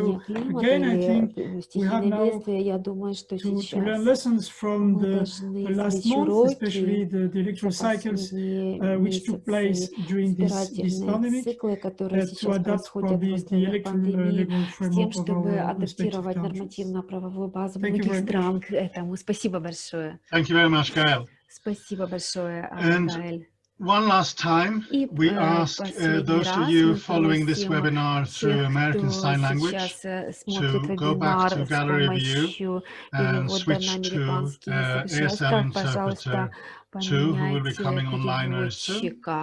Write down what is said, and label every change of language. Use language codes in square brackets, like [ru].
[en] So again, I think we have now to learn lessons from the last month, especially the electoral cycles which took place during this pandemic, to adapt probably the electoral legal framework of our respective countries. Thank you very much. [ru] Спасибо большое. [en] Thank you very much, Gaël. [ru] Спасибо большое, Gaël. [en] One last time, we ask those of you following this webinar through American Sign Language to go back to gallery view and switch to ASL interpreter 2, who will be coming online very soon.